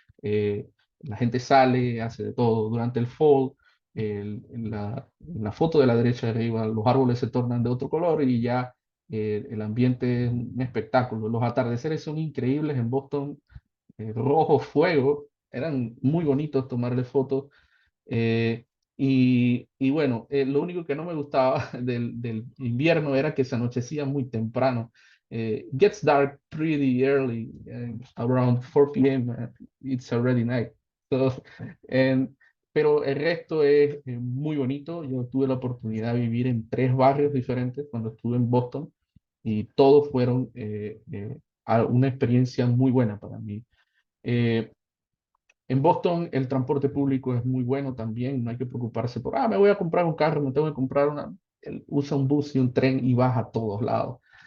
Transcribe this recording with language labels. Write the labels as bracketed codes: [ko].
[es] La gente sale, hace de todo. Durante el fall, en la foto de la derecha de arriba, los árboles se tornan de otro color y ya el ambiente es un espectáculo. Los atardeceres son increíbles en Boston, rojo fuego, eran muy bonitos tomarle fotos. Eh, y bueno, lo único que no me gustaba del invierno era que se anochecía muy temprano. [en] Gets dark pretty early, around 4 p.m. It's already night. So, and, [es] pero el resto es muy bonito. Yo tuve la oportunidad de vivir en 3 barrios diferentes cuando estuve en Boston y todos fueron una experiencia muy buena para mí. Eh, en Boston el transporte público es muy bueno también, no hay que preocuparse por, me voy a comprar un carro, me tengo que comprar una, usa un bus y un tren y vas a todos lados.